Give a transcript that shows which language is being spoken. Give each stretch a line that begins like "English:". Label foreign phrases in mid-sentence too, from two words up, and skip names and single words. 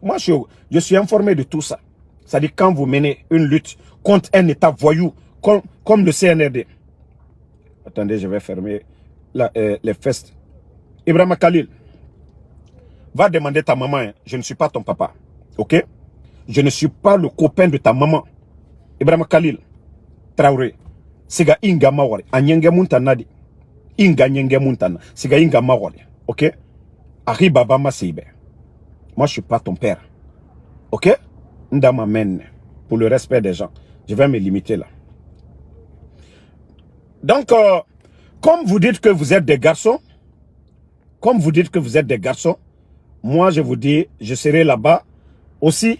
French: Moi, je suis informé de tout ça. C'est-à-dire quand vous menez une lutte contre un État voyou, comme le CNRD. Attendez, je vais fermer les fesses. Ibrahima Khalil, va demander ta maman, hein. Je ne suis pas ton papa. Ok? Je ne suis pas le copain de ta maman. Ibrahima Khalil, Traoré, Siga Inga Mawari, Anyenge Muntana di. Inga Nyenge Muntana, Siga Inga Mawari. Ok? Ari Baba Masibe. Moi, je ne suis pas ton père. Ok? Ndama men. Pour le respect des gens. Je vais me limiter là. Donc, comme vous dites que vous êtes des garçons, moi, je vous dis, je serai là-bas aussi.